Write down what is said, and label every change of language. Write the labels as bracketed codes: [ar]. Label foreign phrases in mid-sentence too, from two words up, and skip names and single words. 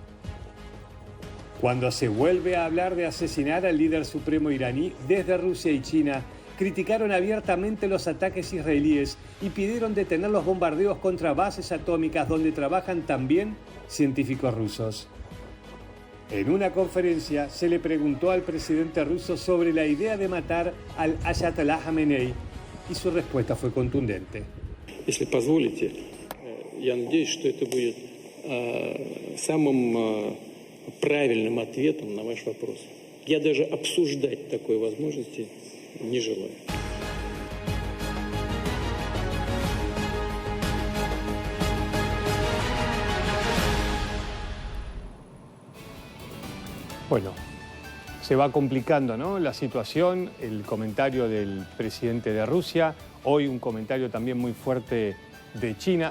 [es] Cuando se vuelve a hablar de asesinar al líder supremo iraní, desde Rusia y China criticaron abiertamente los ataques israelíes y pidieron detener los bombardeos contra bases atómicas donde trabajan también científicos rusos. En una conferencia se le preguntó al presidente ruso sobre la idea de matar al Ayatollah Khamenei y su respuesta fue contundente. [ru] Если позволите, я надеюсь, что это будет самым правильным ответом на ваш вопрос. Я даже обсуждать такой возможности не желаю. [es] Bueno, se va complicando, ¿no?, la situación, el comentario del presidente de Rusia, hoy un comentario también muy fuerte de China.